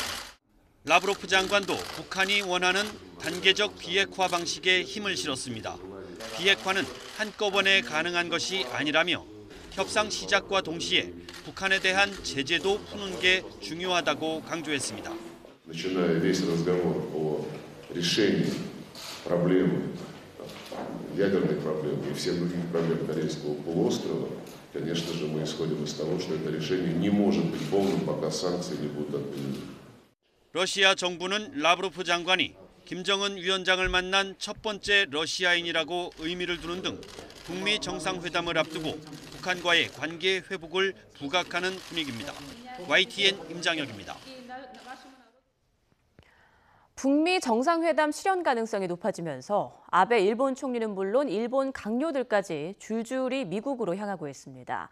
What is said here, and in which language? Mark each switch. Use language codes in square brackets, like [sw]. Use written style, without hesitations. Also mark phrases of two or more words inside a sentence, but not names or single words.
[ko] 라브로프 장관도 북한이 원하는 단계적 비핵화 방식에 힘을 실었습니다. 비핵화는 한꺼번에 가능한 것이 아니라며 협상 시작과 동시에 북한에 대한 제재도 푸는 게 중요하다고 강조했습니다. [ru] Начиная весь разговор о решении проблемы, ядерной проблемы и всех других проблем Корейского полуострова, конечно же, мы исходим из того, что это решение не может быть полным, пока санкции не будут отменены. [ko] 러시아 정부는 라브로프 장관이 김정은 위원장을 만난 첫 번째 러시아인이라고 의미를 두는 등 북미 정상회담을 앞두고 북한과의 관계 회복을 부각하는 분위기입니다. YTN 임장혁입니다. 북미 정상회담 실현 가능성이 높아지면서 아베 일본 총리는 물론 일본 강요들까지 줄줄이 미국으로 향하고 있습니다.